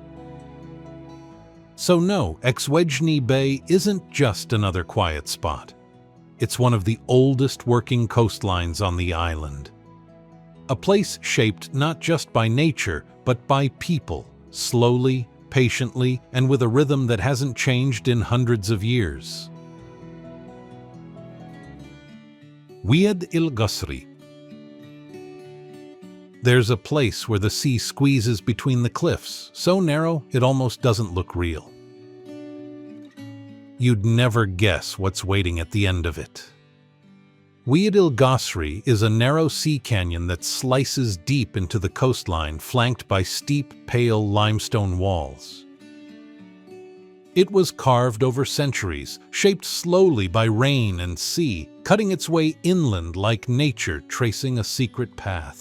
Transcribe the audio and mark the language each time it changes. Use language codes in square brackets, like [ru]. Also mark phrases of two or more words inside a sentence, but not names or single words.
[en] So no, Gday Bay isn't just another quiet spot. It's one of the oldest working coastlines on the island. A place shaped not just by nature, but by people, slowly, patiently, and with a rhythm that hasn't changed in hundreds of years. Wied il-Qasri. There's a place where the sea squeezes between the cliffs, so narrow it almost doesn't look real. You'd never guess what's waiting at the end of it. Wied il-Qasri is a narrow sea canyon that slices deep into the coastline, flanked by steep, pale limestone walls. It was carved over centuries, shaped slowly by rain and sea, cutting its way inland like nature tracing a secret path.